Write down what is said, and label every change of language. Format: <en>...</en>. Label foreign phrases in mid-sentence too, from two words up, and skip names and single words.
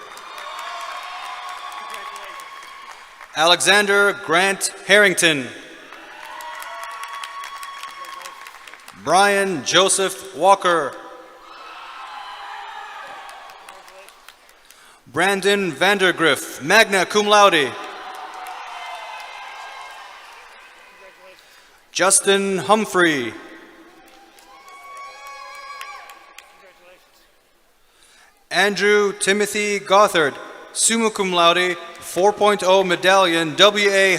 <en>Alexander Grant Harrington. Brian Joseph Walker. Brandon Vandergriff,</en> <la>magna cum laude.</la> <en>Justin Humphrey. Andrew Timothy Gothard,</en> <la>summa cum laude,</la> <en>4.0 medallion, W.A.</en>